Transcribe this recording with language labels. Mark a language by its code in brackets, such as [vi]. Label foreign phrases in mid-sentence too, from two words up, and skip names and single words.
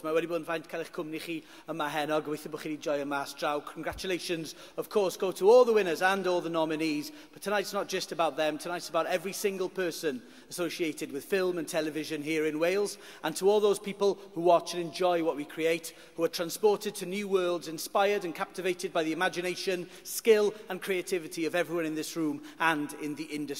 [cy] Mae wedi bod yn faint cael eich cwmni chi yma heno. Gobeithio bod chi wedi joio mas draw. [en] Congratulations, of course, go to all the winners and all the nominees. But tonight's not just about them. Tonight's about every single person associated with film and television here in Wales. And to all those people who watch and enjoy what we create, who are transported to new worlds, inspired and captivated by the imagination, skill and creativity of everyone in this room and in the industry.